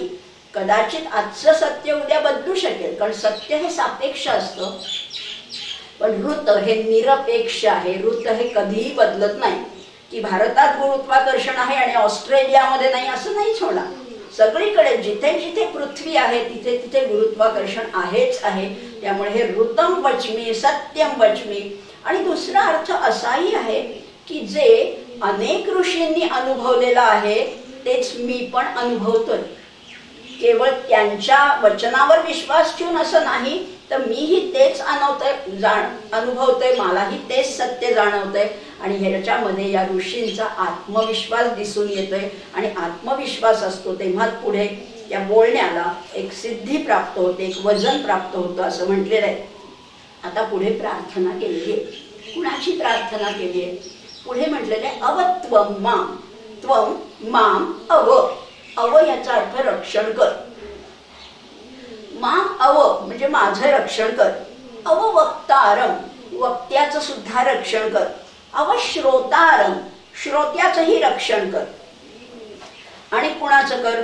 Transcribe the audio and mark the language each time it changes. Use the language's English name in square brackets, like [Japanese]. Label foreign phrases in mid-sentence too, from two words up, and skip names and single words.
[Marathi] कदाचित आजचं सत्य उद्या बदलू शकेल, कारण सत्य हे सापेक्ष असतं, पण ऋत हे निरपेक्ष आहे. ऋत हे कधीही बदलत नाही. की भारतात गुरुत्वाकर्षण आहे आणि ऑस्ट्रेलियामध्ये नाही असं नाहीच होणार. सगळीकडे जिथे जिथे पृथ्वी आहे तिथे तिथे गुरुत्वाकर्षण आहेच आहे. त्यामुळे हे [Sanskrit] ऋतम वच्मी सत्यम वच्मी. [Marathi] आणि दुसरा अर्थ असाही आहे की जे अनेक ऋषींनी अनुभवलेलं आहे तेच मी पण अनुभवतोय. केवळ त्यांच्या वचनावर विश्वास ठेवून असं नाही, तर मीही तेच अनुभवतोय, मलाही तेच सत्य जाणवतंय. आणि ह्याच्यामध्ये या ऋषींचा आत्मविश्वास दिसून येतोय. आणि आत्मविश्वास असतो तेव्हाच पुढे या बोलण्याला एक सिद्धी प्राप्त होते, एक वजन प्राप्त होतं असं म्हटलेलं आहे. आता पुढे प्रार्थना केलेली आहे. कुणाची प्रार्थना केली आहे? पुढे म्हटलेलं आहे [Sanskrit] अवत्वम माम. त्वम माम अव. [Marathi] अव याचा अर्थ रक्षण कर. [Sanskrit] माम अव [Marathi] म्हणजे माझं रक्षण कर. अववक्तारम, वक्त्याचं सुद्धा रक्षण कर. अवश्रोतारम, श्रोत्याचंही रक्षण कर. आणि कुणाचं कर?